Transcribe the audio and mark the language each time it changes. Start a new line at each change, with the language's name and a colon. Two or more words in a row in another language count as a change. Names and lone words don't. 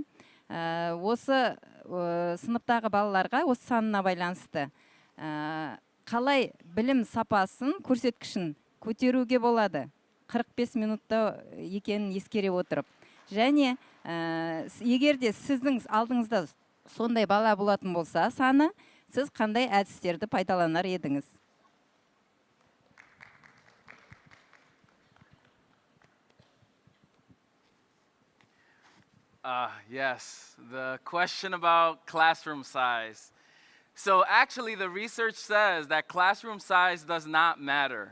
Kazakh: Осы сыныптағы балаларға, осы санына байланысты, қалай білім сапасын, көрсеткішін көтеруге болады? 45 минутта екенін ескере отырып. Және егерде сіздің алдыңызда сондай бала болатын болса, саны, сіз қандай әдістерді пайдаланар едіңіз?
English: Yes, the question about classroom size. So actually the research says that classroom size does not matter.